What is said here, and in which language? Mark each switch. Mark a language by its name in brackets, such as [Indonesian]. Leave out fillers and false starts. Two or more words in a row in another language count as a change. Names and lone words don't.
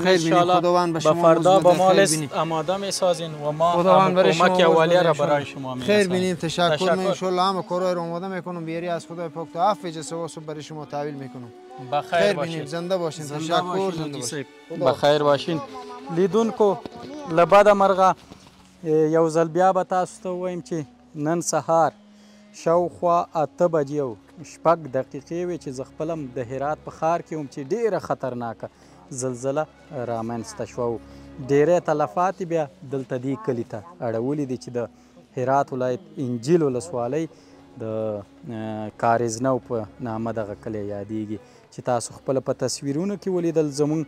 [Persian] ان به فردا با ما لیست آماده میسازین و ما کمک اولیه را برای شما میرسانیم. خیر بینیم. تشکر من [Arabic] ان شاء الله [Persian] همه کارا رو آماده میکنم بیاری از خدای پاک تا عفو جسوا صبح برای شما تحویل میکنم. بخیر باشین. زنده باشین. تشکر. زنده باشین. بخیر باشین. [Pashto] لیدونکو لبد مرغه یو ځل بیا به تاسو ته ووایم چې نن سهار شاوخوا 8 بجې او 6 دقیقې وې چې زه خپل هم د هرات په ښار کې وم چې ډېره خطرناکه زلزله رامنځته شوه او ډېری تلفات بیا دلته دې کلي ته اړولي دي چې د هرات ولایت انجیل ولسوالۍ د کاریزنو په نامه دغه کلی یادیږي چې تاسو خپله په تصویرونو کې ولیدل.